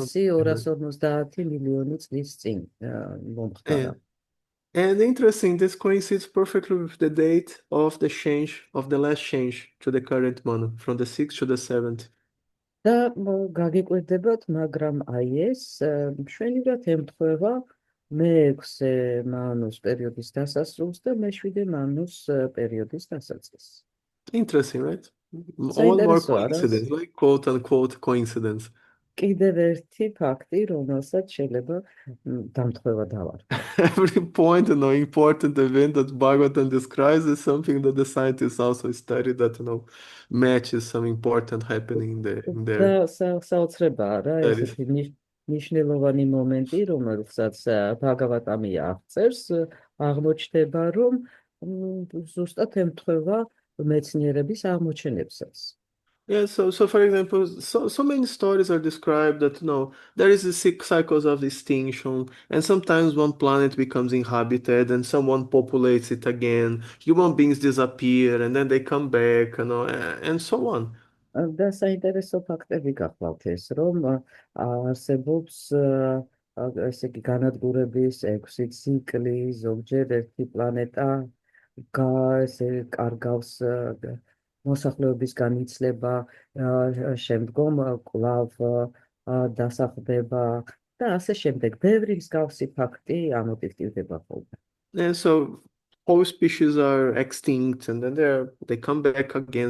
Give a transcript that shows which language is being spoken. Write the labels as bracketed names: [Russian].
[Georgian] 250 მილიონი წლის წინ მომხდარა. [English] And interesting, this coincides perfectly with the date of the change, of the last change to the current Manu, from the 6th to the 7th. [Georgian] და გაგიკვირდებათ, მაგრამ აი ეს მშვენივრად ემთხვევა მე-6 მანუს პერიოდის დასასრულს და მე-7 მანუს პერიოდის დასაწყისს. [English] Interesting, right? All more coincidence, like quote unquote coincidence. [Georgian] კიდევ ერთი ფაქტი, რომელსაც შეიძლება დამთხვევა დავარქვა. [English] Every point, important event that Bhagavatam describes is something that the scientists also study that, matches some important happening in there. [Georgian] და საოცრებაა რა, ესეთი მნიშვნელოვანი მომენტი, რომელსაც ბhagavatam-ი აღწერს, აღმოჩნდება, რომ ზუსტად ემთხვევა მეცნიერების აღმოჩენებსაც. [English] Yeah, so for example, so many stories are described that there is the 6 cycles of extinction, and sometimes one planet becomes inhabited and someone populates it again. Human beings disappear and then they come back, and so on. [Georgian] და საინტერესო ფაქტები გახლავთ ეს, რომ არსებობს ესე იგი განადგურების 6 ციკლი, ზოგჯერ ერთი პლანეტა კარგავს მოსახლეობის განიცლება, შემდგომ კვლავ დასახლდება და ასე შემდეგ. ბევრი მსგავსი ფაქტი ამოტივტივდება ხოლმე. [English] And so whole species are extinct and then they come back again.